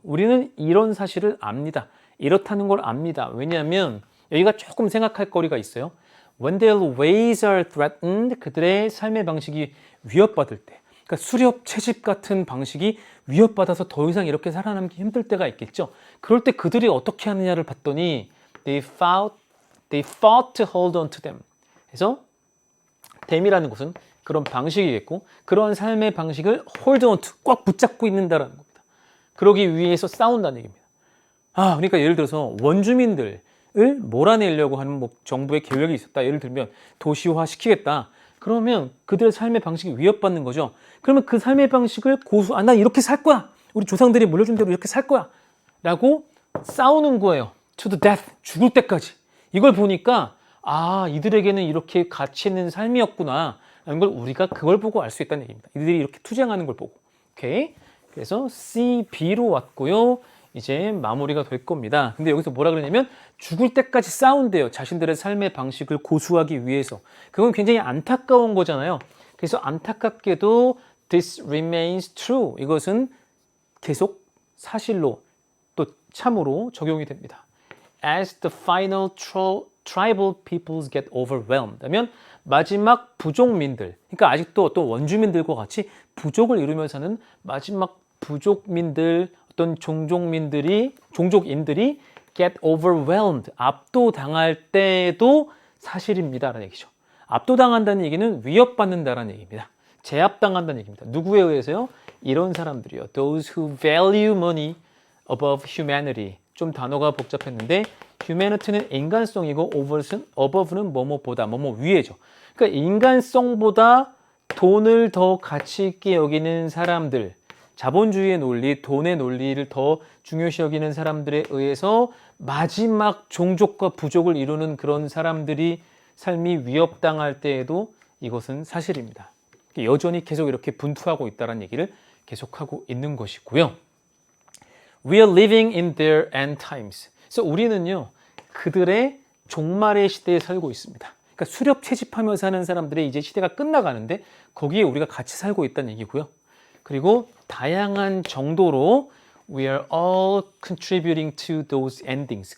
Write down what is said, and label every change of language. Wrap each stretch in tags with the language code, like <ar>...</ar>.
<ko>우리는 이런 사실을 압니다. 이렇다는 걸 압니다. 왜냐하면 여기가 조금 생각할 거리가 있어요.</ko> <en>When their ways are threatened,</en> <ko>그들의 삶의 방식이 위협받을 때, 그러니까 수렵 채집 같은 방식이 위협받아서 더 이상 이렇게 살아남기 힘들 때가 있겠죠. 그럴 때 그들이 어떻게 하느냐를 봤더니</ko> <en>they fought to hold on to them.</en> <ko>그래서 them이라는 것은 그런 방식이겠고 그런 삶의 방식을</ko> <en>hold on to,</en> <ko>꽉 붙잡고 있는다라는 겁니다. 그러기 위해서 싸운다는 얘기입니다. 그러니까 예를 들어서 원주민들을 몰아내려고 하는 정부의 계획이 있었다. 예를 들면 도시화 시키겠다. 그러면 그들의 삶의 방식이 위협받는 거죠. 그러면 그 삶의 방식을 난 이렇게 살 거야. 우리 조상들이 물려준 대로 이렇게 살 거야. 라고 싸우는 거예요.</ko> <en>To the death.</en> <ko>죽을 때까지. 이걸 보니까 이들에게는 이렇게 가치 있는 삶이었구나. 라는 걸 우리가 그걸 보고 알 수 있다는 얘기입니다. 이들이 이렇게 투쟁하는 걸 보고. 오케이. 그래서 C, B로 왔고요. 이제 마무리가 될 겁니다. 근데 여기서 뭐라 그러냐면 죽을 때까지 싸운대요. 자신들의 삶의 방식을 고수하기 위해서. 그건 굉장히 안타까운 거잖아요. 그래서 안타깝게도</ko> <en>this remains true.</en> <ko>이것은 계속 사실로 또 참으로 적용이 됩니다.</ko> <en>As the final tribal peoples get overwhelmed.</en> <ko>하면 마지막 부족민들, 그러니까 아직도 어떤 원주민들과 같이 부족을 이루며 사는 마지막 부족민들, 어떤 종족인들이</ko> <en>get overwhelmed,</en> <ko>압도당할 때도 사실입니다라는 얘기죠. 압도당한다는 얘기는 위협받는다라는 얘기입니다. 제압당한다는 얘기입니다. 누구에 의해서요? 이런 사람들이요.</ko> <en>Those who value money above humanity.</en> <ko>좀 단어가 복잡했는데 humanity는 인간성이고 above는 뭐뭐보다, 뭐뭐 위에죠. 그러니까 인간성보다 돈을 더 가치 있게 여기는 사람들, 자본주의의 논리, 돈의 논리를 더 중요시 여기는 사람들에 의해서 마지막 종족과 부족을 이루는 그런 사람들이 삶이 위협당할 때에도 이것은 사실입니다. 여전히 계속 이렇게 분투하고 있다는 얘기를 계속하고 있는 것이고요.</ko> <en>We are living in their end times.</en> <ko>그래서 우리는요, 그들의 종말의 시대에 살고 있습니다. 그러니까 수렵 채집하며 사는 사람들의 이제 시대가 끝나가는데 거기에 우리가 같이 살고 있다는 얘기고요. 그리고 다양한 정도로</ko> <en>we are all contributing to those endings.</en>